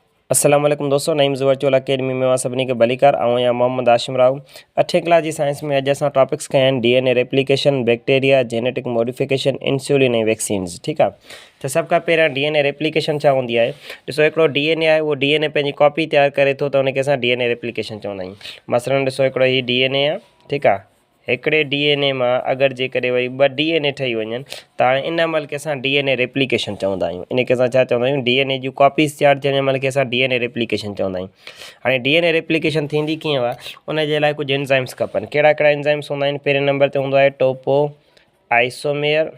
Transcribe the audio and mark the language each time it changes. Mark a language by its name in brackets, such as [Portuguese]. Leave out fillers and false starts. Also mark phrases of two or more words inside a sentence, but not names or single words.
[Arabic] السلام عليكم [Sindhi] दोस्तों, नईम्स वर्चुअल अकेडमी में सभी के भलीकार। या मोहम्मद आशिम राव। 8वीं क्लास की साइंस में अज टॉपिक्स कया आहिनि [English] DNA replication, bacteria, genetic modification, insulin [Sindhi] और वैक्सीन्स। ठीक है, तो सब का पहिरियां [English] DNA replication [Sindhi] छा होंदी आहे। ॾिसो हिकिड़ो डीएनए आहे, उहो डीएनए पंहिंजी कॉपी तैयार करे थो, त उनखे असां [English] DNA replication [Sindhi] चवंदा आहियूं। मसलन ॾिसो हिकिड़ो ही डीएनए आहे, ठीक आहे। हिकिड़े डीएनए में अगर जेकॾहिं वरी 2 डीएनए ठही वञनि त हाणे इन महिल खे असां [English] DNA replication [Sindhi] चवंदा आहियूं। इनखे असां छा चवंदा आहियूं, डीएनए जूं कॉपीज़ तैयार थियण महिल खे असां [English] DNA replication [Sindhi] चवंदा आहियूं। हाणे [English] DNA replication [Sindhi] थींदी कीअं आहे, उनजे लाइ कुझु एंजाइम्स खपनि। कहिड़ा कहिड़ा एंजाइम्स हूंदा आहिनि? पहिरें नंबर ते हूंदो आहे टोपो आइसोमेयर।